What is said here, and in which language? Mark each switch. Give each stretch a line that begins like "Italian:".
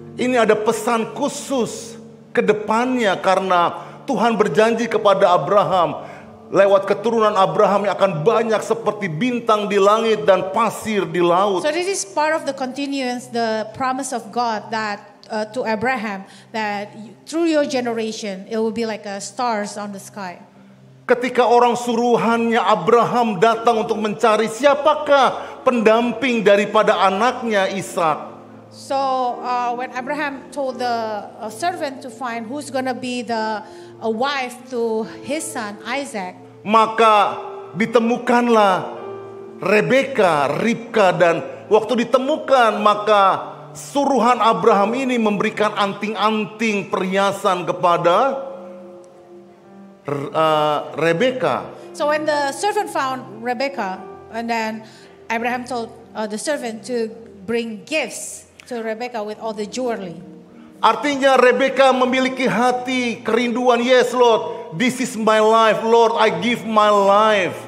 Indonesian: Ini ada pesan khusus ke depannya karena Tuhan berjanji kepada Abraham, lewat keturunan Abraham yang akan banyak seperti bintang di langit dan pasir di laut.
English: So this is part of the continuance, the promise of God that to Abraham, that through your generation it will be like stars on the sky.
Indonesian: Ketika orang suruhannya Abraham datang untuk mencari siapakah pendamping daripada anaknya Ishak.
English: So when Abraham told the servant to find who's going to be the wife to his son Isaac,
Indonesian: maka ditemukanlah Ribka, dan waktu ditemukan maka suruhan Abraham ini memberikan anting-anting perhiasan kepada Rebecca.
English: So when the servant found Rebecca, and then Abraham told the servant to bring gifts to Rebecca with all the jewelry.
Indonesian: Artinya Rebecca memiliki hati kerinduan.
English: Yes Lord, this is my life. Lord, I give my life.